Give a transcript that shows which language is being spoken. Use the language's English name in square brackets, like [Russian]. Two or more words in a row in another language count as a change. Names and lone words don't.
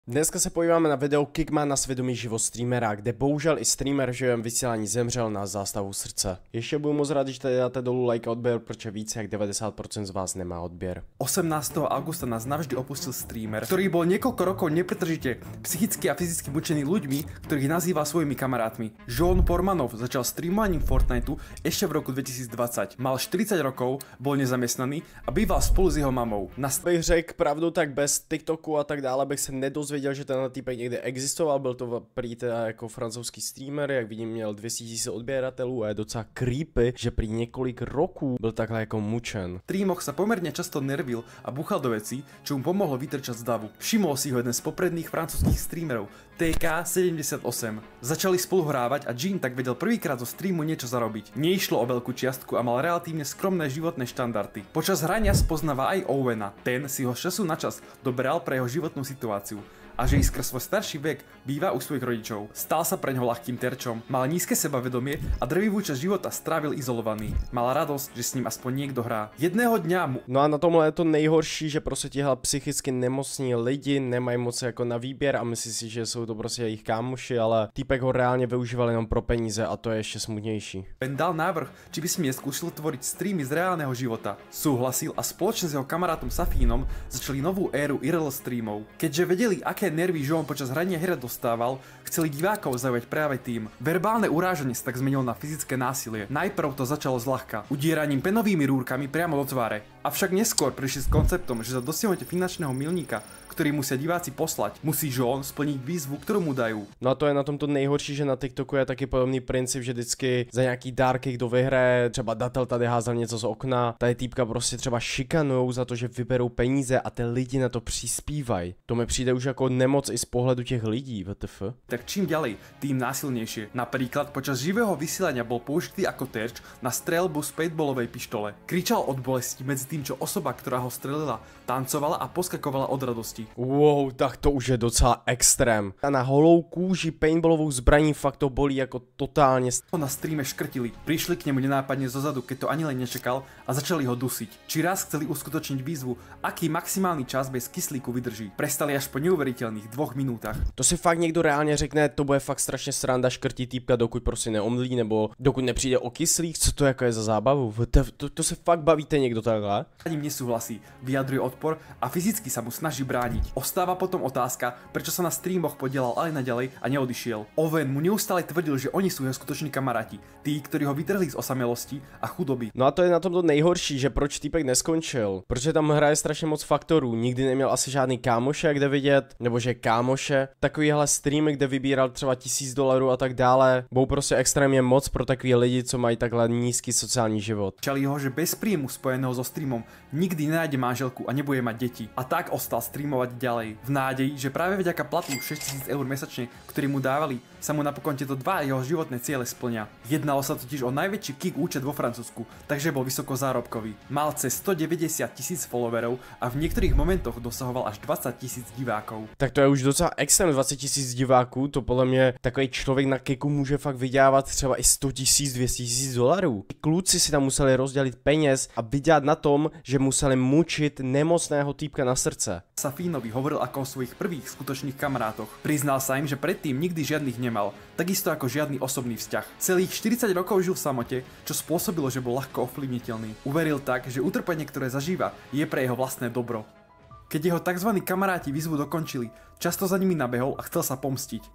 [Czech] Dneska se podíváme na video Kick má na svědomí život streamera, kde bohužel i streamer v živém vysílání zemřel na zástavu srdce. Ještě budu moc rád, když tady dáte dolů like a odběr, protože více jak 90% z vás nemá odběr. [Slovak] 18. augusta nás navždy opustil streamer, ktorý bol niekoľko rokov nepretržite psychicky a fyzicky mučený ľuďmi, ktorých nazýval svojimi kamarátmi. Jean Pormanov začal streamovaním Fortniteu ešte v roku 2020. Mal 40 rokov, bol nezamestnaný a býval spolu s jeho mamou. [Czech] Bych řekl pravdu, tak bez TikToku a tak dále bych se nedozvěděl, že tenhle týpek někde existoval, byl to prý teda jako francouzský streamer, jak vidím měl 200 000 odběratelů a je docela creepy, že prý několik roků byl takhle jako mučen. [Slovak] Trímoch sa pomerne často nervil a buchal do vecí, čo mu pomohlo vytrčať z davu. Všimol si ho jeden z popredných francúzskych streamerov, TK78. Začali spolu hrávať a Jean tak vedel prvýkrát zo streamu niečo zarobiť. Neišlo o veľkú čiastku a mal relatívne skromné životné štandardy. Počas hrania spoznáva aj Owena. Ten si ho z času na čas doberal pre jeho životnú situáciu a že i skrz svoj starší vek býva u svojich rodičov. Stal sa pre ňoho ľahkým terčom, mal nízke sebavedomie a drvivú časť života strávil izolovaný. Mal radosť, že s ním aspoň niekto hrá. Jedného dňa mu... [Czech] No a na tomhle je to nejhorší, že prostě tihle psychicky nemocní lidi nemají moc jako na výběr a myslí si, že jsou to prostě jejich kámoši, ale týpek ho reálně využíval jenom pro peníze a to je ještě smutnější. [Slovak] Ben dal návrh, či by si neskúšil tvoriť streamy z reálneho života. Súhlasil a spoločne s jeho kamarátom Safínom začali novú éru IRL streamov. Keďže vedeli, aké nervy Jean počas hrania hier dostával, chceli divákov zaujať práve tým. Verbálne urážanie sa tak zmenilo na fyzické násilie. Najprv to začalo zľahka, udieraním penovými rúrkami priamo do tváre. Avšak neskôr prišli s konceptom, že za dosiahnutie finančného milníka, ktorý musia diváci poslať, musí Jean splniť výzvu, ktorú mu dajú. [Czech] No a to je na tomto nejhorší, že na TikToku je taky podobný princip, že vždycky za nějaký dárky, kdo vyhraje, třeba datel tady házel něco z okna, tady týpka prostě třeba šikanujou za to, že vyberou peníze a ty lidi na to přispívají. To mi přijde už jako nemoc i z pohledu těch lidí, [English] WTF. [Slovak] Tak čím ďalej, tým násilnejšie. Napríklad počas živého vysielania bol použitý ako terč na streľbu z paintballovej pištole. Kričal od bolesti medzi tým, čo osoba, ktorá ho strelila, tancovala a poskakovala od radosti. [Czech] Wow, tak to už je docela extrém. A na holou kůži paintballovou zbraní fakt to bolí jako totálně. [Slovak] Na streame škrtili, prišli k nemu nenápadne zozadu, keď to ani len nečakal a začali ho dusiť. Či raz chceli uskutočniť výzvu, aký maximálny čas bez kyslíku vydrží. Prestali až po neuveriteľných 2 minútach. [Czech] To si fakt někdo reálně řekne, to bude fakt strašně sranda škrtí týpka, dokud prostě neomdlí, nebo dokud nepřijde o kyslík, co to jako je za zábavu? To se fakt bavíte někdo takhle? [Slovak] Ani nesúhlasí, vyjadruje odpor a fyzicky sa mu snaží brániť. Ostáva potom otázka, prečo sa na streamoch podielal aj naďalej a neodišiel. Owen mu neustále tvrdil, že oni sú jeho skutoční kamaráti, tí, ktorí ho vytrhli z osamelosti a chudoby. [Czech] No a to je na tom to nejhorší, že proč týpek neskončil. Protože tam hraje strašně moc faktorů, nikdy neměl asi žádný kámoše, kde vidět, nebo že kámoše. Takovýhle streamy, kde vybíral třeba $1000 a tak dále, budou prostě extrémně moc pro takový lidi, co mají takhle nízky sociální život. [Slovak] Čali ho, že bez príjmu spojeného so streamom nikdy nenájde manželku a nebude mať deti. A tak ostal streamovať ďalej, v nádeji, že práve vďaka platu 6 000 eur mesačne, ktorý mu dávali, sa mu napokon tieto dva jeho životné ciele splňa. Jednalo sa totiž o najväčší kick účet vo Francúzsku, takže bol vysoko zárobkový. Mal cez 190 000 followerov a v niektorých momentoch dosahoval až 20 000 divákov. [Czech] Tak to je už docela extrém, 20 000 diváků, to podle mě takový člověk na Kiku může fakt vydělávat třeba i 100 000, 200 000 dolarů. Kluci si tam museli rozdělit peněz a vydělat na tom, že museli mučit nemocného týpka na srdce. [Slovak] Safínovi hovoril ako o svojich prvých skutočných kamarátoch. Priznal sa im, že predtým nikdy žiadnych nemal, takisto ako žiadny osobný vzťah. Celých 40 rokov žil v samote, čo spôsobilo, že bol ľahko ovplyvniteľný. Uveril tak, že utrpenie, ktoré zažíva, je pre jeho vlastné dobro. Keď jeho tzv. Kamaráti výzvu dokončili, často za nimi nabehol a chcel sa pomstiť.